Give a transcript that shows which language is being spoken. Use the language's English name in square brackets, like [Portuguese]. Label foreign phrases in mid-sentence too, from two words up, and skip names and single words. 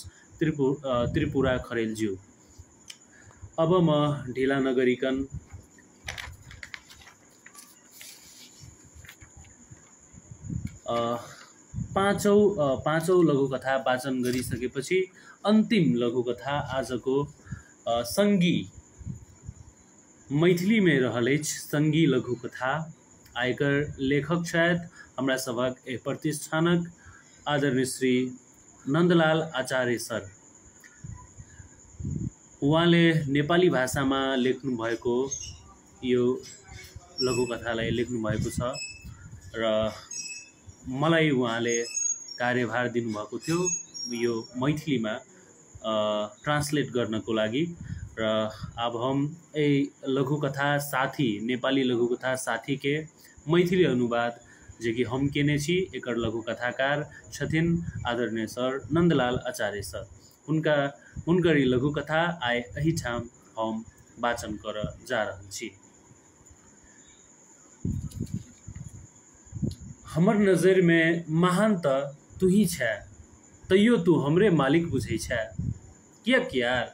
[Nepali] त्रिपुरा खरेल ज्यू। अब म ढिला नगरिकन पाँचौं लघुकथा वाचन गरिसकेपछि अन्तिम लघुकथा आजको संगी [Maithili] मैथिली में रहल अछि। संगी लघुकथा आयकर लेखक शायद हमरा सबक प्रतिष्ठानक आदरणीय श्री नन्दलाल आचार्य सर। [Nepali] उहाँले नेपाली भाषामा लेख्नु भएको यो लघुकथालाई लेख्नु भएको छ र मलाई उहाँले कार्यभार दिनुभएको थियो यो मैथिलीमा ट्रान्सलेट गर्नको लागि। [Maithili] र अब हम लघुकथा साथी नेपाली लघुकथा साथी के मैथिली अनुवाद जे कि हम केने छी एकर लघुकथाकार छथिन आदरणीय सर नन्दलाल आचार्य सर। हुनकर ई लघुकथा आइ एही ठाम हम वाचन कर जा रहल छी। हमर नजर में महान त तू ही छै, तैयो तू हमरे मालिक बुझै छै, कियाक यार?